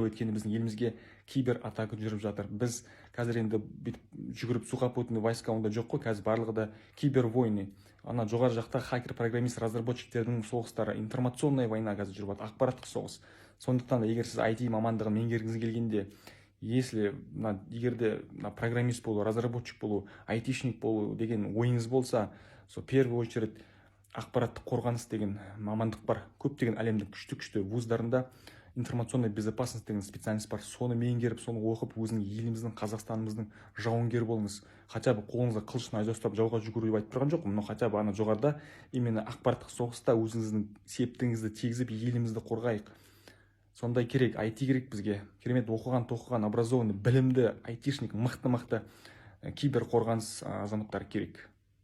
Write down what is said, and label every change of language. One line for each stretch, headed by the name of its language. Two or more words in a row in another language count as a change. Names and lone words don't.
Kazakh: Өйткені біздің елімізге кибер атака жүріп жатыр. Біз қазір енді жүгіріп
Russian: сухопутный войска
Kazakh: онда жоқ қой, қазір барлығы да
Russian: кибер войны.
Kazakh: Ана жоғары жақта хакер, программист, разработчиктердің соғыстары,
Russian: информационная война
Kazakh: қазір жүріп жатыр, ақпараттық соғыс. Сондықтан да егер сіз IT мамандығын меңгергіңіз келгенде, егерде программист болу, разработчик болу, айтишник болу деген ойыңыз болса,
Russian: в первую очередь
Kazakh: ақпараттық қорғаныс деген мамандық бар. Көптеген әлемдің күшті вуздарында
Russian: информационная безопасность
Kazakh: деген специалист бар. Соны меңгеріп, соны оқып, өзінің еліміздің, Қазақстанымыздың жауынгер болыңыз.
Russian: Хотя бы
Kazakh: қолыңызға қылыш найза ұстап жауға жүгіру деп айтып тұрған жоқпын,
Russian: но хотя бы
Kazakh: ана жоғарыда именно ақпараттық соғыста өзіңіздің септігіңізді тигізіп, елімізді қорғайық. Сондай керек, IT керек бізге. Керемет оқыған, образованный, білімді айтишник, мықты кибер қорғаныс азаматтар керек.